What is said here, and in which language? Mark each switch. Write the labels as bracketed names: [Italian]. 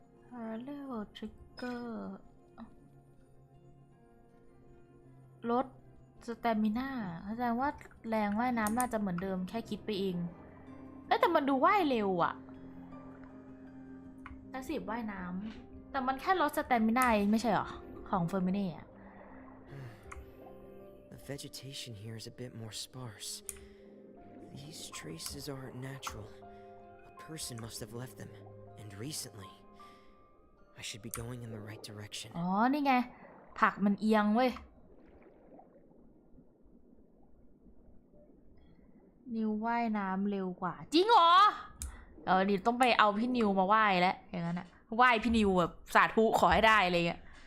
[Thai] Parallel Trigger ลดสเตมิน่าแสดงว่าแรงว่ายน้ำน่าจะเหมือนเดิมแค่คิดไปเองแต่มันดูว่ายเร็วอะแพสซีฟว่ายน้ำแต่มันแค่ลดสเตมิน่าไม่ใช่หรอของเฟอร์มิเน่อะ [English] The vegetation here is a bit more sparse. These traces aren't natural. A person must have left them, and recently. I should be going in the right direction. [Thai] อ๋อนี่ไงผักมันเอียงเว้ยนิวว่ายน้ำเร็วกว่าจริงเหรอนี่ต้องไปเอาพี่นิวมาว่ายแล้วอย่างนั้นอะว่ายพี่นิวแบบสาธุขอให้ได้อะไรเงี้ย